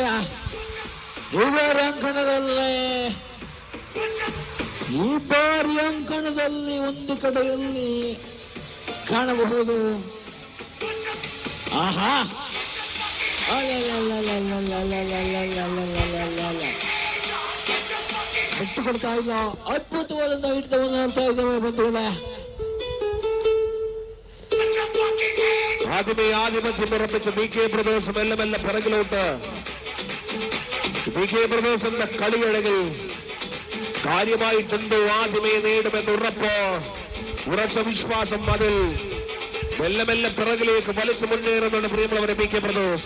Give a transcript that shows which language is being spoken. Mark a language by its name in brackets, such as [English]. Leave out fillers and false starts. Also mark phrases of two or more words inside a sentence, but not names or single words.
[Kannada] ಈ ಬಾರಿ ಅಂಕಣದಲ್ಲಿ ಒಂದು ಕಡೆಯಲ್ಲಿ ಕಾಣಬಹುದು. ಆಹಾ, ಬಿಟ್ಟು ಕೊಡ್ತಾ ಇಲ್ಲ. ಅದ್ಭುತವಾದಂತಹ ಹಿಡಿತವನ್ನು ನೋಡ್ತಾ ಇದ್ದೇವೆ ಬಂಧುಗಳೇ. [Malayalam] ആധിപത്യം ഉറപ്പിച്ച BK ബ്രദേഴ്സ് മെല്ലെ മെല്ലെ പിറകിലോട്ട്. BK ബ്രദേഴ്സിന്റെ കളിയഴകിൽ കാര്യമായിട്ടുണ്ടോ ആദ്യമേ നേടുമെന്ന് ഉറച്ച വിശ്വാസം അതിൽ മെല്ലെ മെല്ലെ പിറകിലേക്ക് വലിച്ചു മുന്നേറുന്നുണ്ട് പ്രിയമുള്ളവരെ BK ബ്രദേഴ്സ്.